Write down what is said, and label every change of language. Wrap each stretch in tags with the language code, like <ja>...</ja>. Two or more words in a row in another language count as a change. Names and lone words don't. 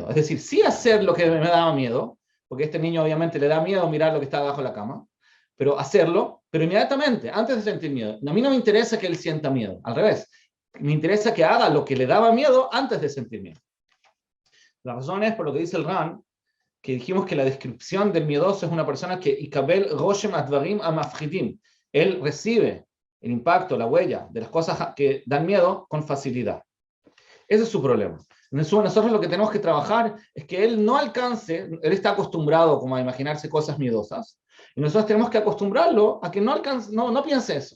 <es>Es decir, sí hacer lo que me daba miedo, porque a este niño obviamente le da miedo mirar lo que está debajo de la cama, pero hacerlo, pero inmediatamente, antes de sentir miedo. A mí no me interesa que él sienta miedo, al revés. Me interesa que haga lo que le daba miedo antes de sentir miedo. La razón es, por lo que dice el Ran, que dijimos que la descripción del miedoso es una persona que</es> <he>יקבל רושם הדברים המפחידים.</he> <es>Él recibe el impacto, la huella de las cosas que dan miedo con facilidad. Ese es su problema. Nosotros lo que tenemos que trabajar es que él no alcance, él está acostumbrado como a imaginarse cosas miedosas, y nosotros tenemos que acostumbrarlo a que no alcance, no piense eso.</es>